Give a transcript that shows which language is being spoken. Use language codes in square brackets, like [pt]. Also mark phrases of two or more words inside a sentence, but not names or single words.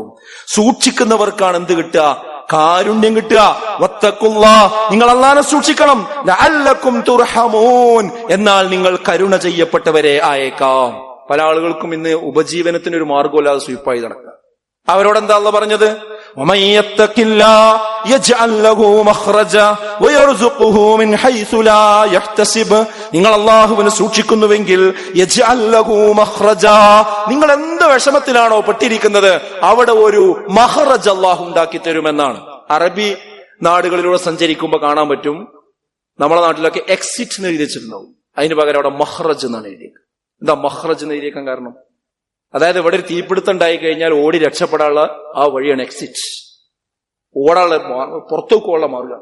[ml] സൂക്ഷിക്കുന്നവർക്കാണ് എന്ത് കിട്ടുക? കാരുണ്യം കിട്ടുക. [ar] واتقوا الله, [ml] നിങ്ങൾ അല്ലാഹനെ സൂക്ഷിക്കണം. [ar] لعلكم ترحمون, [ml] എന്നാൽ നിങ്ങൾ കരുണ ചെയ്യപ്പെട്ടവരെ ആയേക്കാം. പല ആളുകൾക്കും ഇന്ന് ഉപജീവനത്തിന് ഒരു മാർഗമില്ലാതെ സ്വീപ്പായി നടക്കുക. അവരോടെന്താ അല്ലാഹു പറഞ്ഞത്? [ar] وَمَن يَتَّقِ اللَّهَ يَجْعَل لَّهُ مَخْرَجًا وَيَرْزُقْهُ مِنْ حَيْثُ لَا يَحْتَسِبُ. [ml] നിങ്ങൾ അല്ലാഹുവിനെ സൂക്ഷിക്കുന്നുവെങ്കിൽ [ar] يَجْعَل لَّهُ مَخْرَجًا, [ml] നിങ്ങൾ എന്ത് വിഷമത്തിലാണോ പെട്ടിരിക്കുന്നത് അവിടെ ഒരു മഖ്റജ് അല്ലാഹു ഉണ്ടാക്കി തരുമെന്നാണ്. അറബി നാടുകളിലൂടെ സഞ്ചരിക്കുമ്പോൾ കാണാൻ പറ്റും, നമ്മളെ നാട്ടിലൊക്കെ എക്സിറ്റ് എന്ന് എഴുതി വെച്ചിട്ടുണ്ടാവും, അതിന് പകരം അവിടെ മഖ്റജ് എന്നാണ് എഴുതിയത്. എന്താ മഖ്റജ് എന്ന് എഴുതിയേക്കാൻ കാരണം? അതായത് ഇവിടെ ഒരു തീപിടുത്തം ഉണ്ടായി കഴിഞ്ഞാൽ ഓടി രക്ഷപ്പെടാനുള്ള ആ വഴിയാണ് എക്സിറ്റ്, ഓടാനുള്ള പുറത്തേക്ക് പോകാനുള്ള മാർഗം.